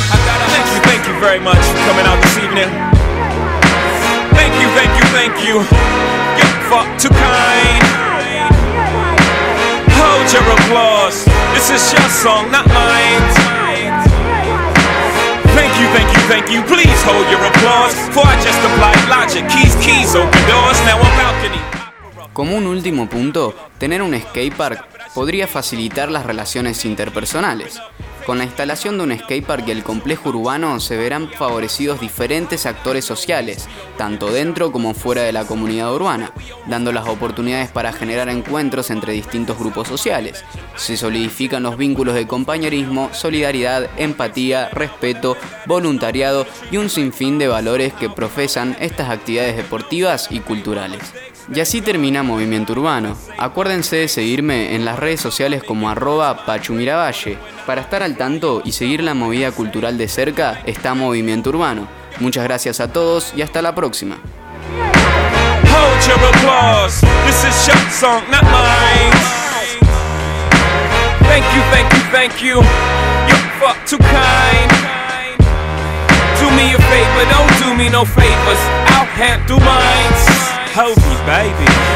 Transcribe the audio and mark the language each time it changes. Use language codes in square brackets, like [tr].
[en] I gotta thank you very much for coming out this evening. Thank you, thank you, thank you. Get fucked too kind. Hold your applause. This This is your song, not mine. Thank you, thank you, thank you. Please hold your applause. For I just applied logic. Keys, open doors. Now a balcony. [es] Como un último punto, tener un skatepark podría facilitar las relaciones interpersonales. Con la instalación de un skatepark y el complejo urbano se verán favorecidos diferentes actores sociales, tanto dentro como fuera de la comunidad urbana, dando las oportunidades para generar encuentros entre distintos grupos sociales. Se solidifican los vínculos de compañerismo, solidaridad, empatía, respeto, voluntariado y un sinfín de valores que profesan estas actividades deportivas y culturales. Y así termina Movimiento Urbano. Acuérdense de seguirme en las redes sociales como @pachumiravalle. Para estar al tanto y seguir la movida cultural de cerca, está Movimiento Urbano. Muchas gracias a todos y hasta la próxima. [en] Hold your applause. This is your song, not mine. Thank you, thank you, thank you. You're far too kind. Do me a favor, don't do me no favors. I'll handle mine. Hold me, baby.